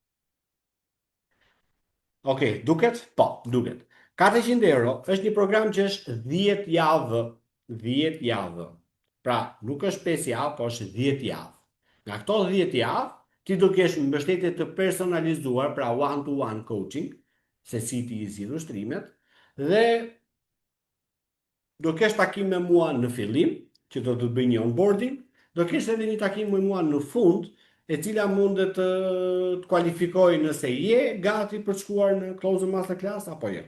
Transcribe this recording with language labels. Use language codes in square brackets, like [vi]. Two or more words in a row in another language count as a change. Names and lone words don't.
[sq] Okej, duket? Po, duket. 400 euro është një program që është 10 javë. 10 javë. Pra, nuk është 5 javë, po është 10 javë. Nga këto 10 javë, ti do kesh mbështetje të personalizuar, pra [en] one-to-one coaching, [sq] se si ti I zgjidh ushtrimet, dhe do kesh takim me mua në fillim, që do të bëj një onboarding, do kesh edhe një takim me mua në fund, e cila mundet të kualifikoj nëse je gati për të shkuar në Closer Masterclass apo jo.